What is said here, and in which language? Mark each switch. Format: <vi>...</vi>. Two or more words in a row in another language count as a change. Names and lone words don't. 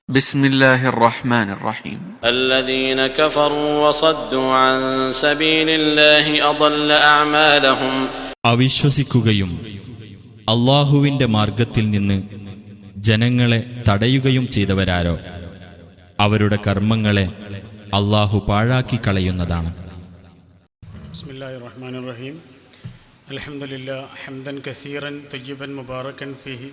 <ar>بسم الله الرحمن الرحيم الذين كفروا وصدوا عن سبيل الله أضل أعمالهم</ar> <ml>അവിശ്വസിക്കുകയും അല്ലാഹുവിന്റെ മാർഗത്തിൽ നിന്ന് ജനങ്ങളെ തടയുകയും ചെയ്തവരാരോ അവരുടെ കർമ്മങ്ങളെ അല്ലാഹു പാഴാക്കി കളയുന്നതാണ്.</ml> <ar>بسم الله الرحمن الرحيم. الحمد لله حمدا كثيرا طيبا مباركا فيه.</ar>